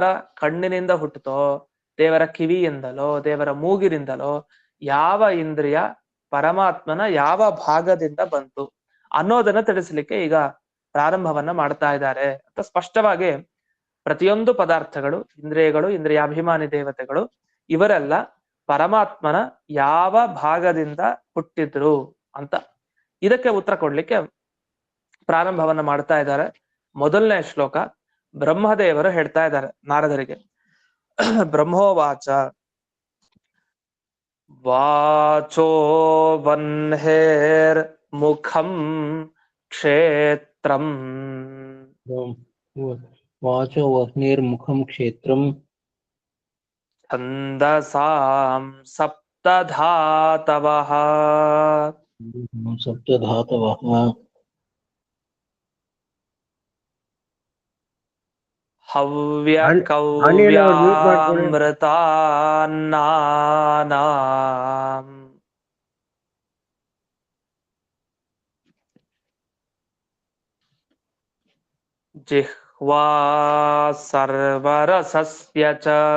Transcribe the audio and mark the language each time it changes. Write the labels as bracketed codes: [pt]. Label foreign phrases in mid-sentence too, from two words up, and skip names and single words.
[kn] ಕಣ್ಣಿನಿಂದ ಹುಟ್ಟುತ್ತೋ, ದೇವರ ಕಿವಿಯಿಂದಲೋ, ದೇವರ ಮೂಗಿನಿಂದಲೋ, ಯಾವ ಇಂದ್ರಿಯ ಪರಮಾತ್ಮನ ಯಾವ ಭಾಗದಿಂದ ಬಂತು ಅನ್ನೋದನ್ನ ತಿಳಿಸ್ಲಿಕ್ಕೆ ಈಗ ಪ್ರಾರಂಭವನ್ನ ಮಾಡ್ತಾ ಇದ್ದಾರೆ ಅಂತ ಸ್ಪಷ್ಟವಾಗಿ ಪ್ರತಿಯೊಂದು ಪದಾರ್ಥಗಳು, ಇಂದ್ರಿಯಗಳು, ಇಂದ್ರಿಯಾಭಿಮಾನಿ ದೇವತೆಗಳು ಇವರೆಲ್ಲ ಪರಮಾತ್ಮನ ಯಾವ ಭಾಗದಿಂದ ಹುಟ್ಟಿದ್ರು ಅಂತ ಇದಕ್ಕೆ ಉತ್ತರ ಕೊಡ್ಲಿಕ್ಕೆ ಪ್ರಾರಂಭವನ್ನ ಮಾಡ್ತಾ ಇದ್ದಾರೆ. ಮೊದಲನೇ ಶ್ಲೋಕ ಬ್ರಹ್ಮದೇವರು ಹೇಳ್ತಾ ಇದ್ದಾರೆ ನಾರದರಿಗೆ. [sa] ಬ್ರಹ್ಮೋವಾಚ ವಾಚೋ ವನ್ಹೇರ್ ಮುಖಂ ಕ್ಷೇತ್ರಂ ವಾಚೋ ವಹ್ನಿರ್ಮುಖಂ ಕ್ಷೇತ್ರಂ ಛಂದಸಾಂ ಸಪ್ತಧಾತವಃ ಸಪ್ತಧಾತವಃ ಹವ್ಯಕವ್ಯಾಮೃತಾನಾಂ ಜಿಹ್ವಾ ಸರ್ವರಸಸ್ಯ ಚ.